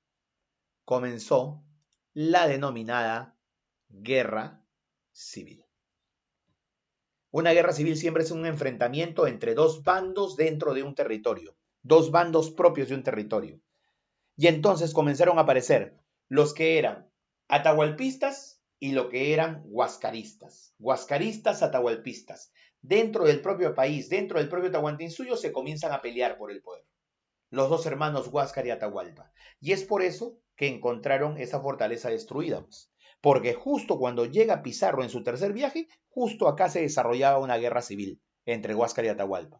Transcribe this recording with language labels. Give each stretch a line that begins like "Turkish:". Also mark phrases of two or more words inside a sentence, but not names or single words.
Spanish: Comenzó la denominada guerra civil. Una guerra civil siempre es un enfrentamiento entre dos bandos dentro de un territorio, dos bandos propios de un territorio. Y entonces comenzaron a aparecer los que eran atahualpistas y lo que eran huascaristas. Huascaristas, atahualpistas. Dentro del propio país, dentro del propio Tahuantinsuyo, se comienzan a pelear por el poder. Los dos hermanos Huáscar y Atahualpa. Y es por eso que encontraron esa fortaleza destruida. Porque justo cuando llega Pizarro en su tercer viaje, justo acá se desarrollaba una guerra civil entre Huáscar y Atahualpa.